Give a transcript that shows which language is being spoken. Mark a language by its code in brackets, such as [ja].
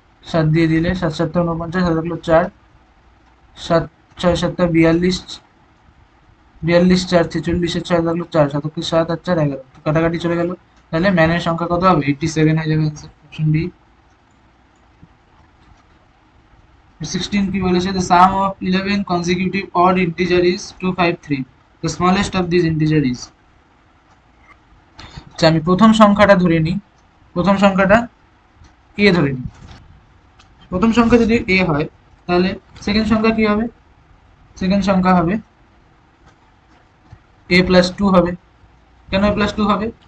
[bn] 7 দিয়ে দিলে 7 7 49, 7 লাগলো 4, 7 6 7 42, 42 4 46, 6 লাগলো 4, 7 7 আর 4 11, তো কাটাকাটি চলে গেল। তাহলে ম্যানের সংখ্যা কত হবে, 87 হয়ে যাবে অ্যান্সার, অপশন ডি। [en] 16 [bn] কি বলেছে, [en] the sum of 11 consecutive odd integer is 253, the smallest of this integer is. [bn] আচ্ছা, আমি প্রথম সংখ্যাটা ধরে নিই, প্রথম সংখ্যাটা এ ধরে নিই। প্রথম সংখ্যা যদি এ হয় তাহলে সেকেন্ড সংখ্যা কি হবে? সেকেন্ড সংখ্যা হবে এ প্লাস টু হবে। কেন এ প্লাস টু হবে?